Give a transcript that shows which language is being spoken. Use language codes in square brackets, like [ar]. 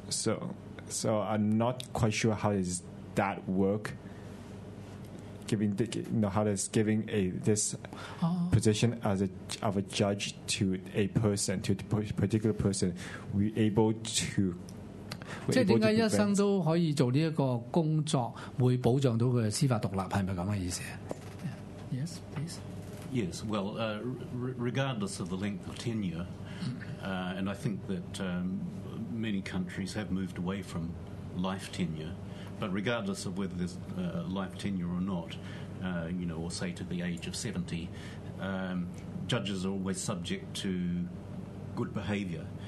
[en] So I'm not quite sure how does that work. giving, you know, how does giving a this position as a of a judge to a person, to a particular person, we able to. [yue] 即係點解一生都可以做呢一個工作，會保障到佢嘅司法獨立，係咪咁嘅意思？ [en] Yes, please. Yes, well, regardless of the length of tenure, and I think that many countries have moved away from life tenure, but regardless of whether there's life tenure or not, you know, or say to the age of 70, judges are always subject to good behaviour.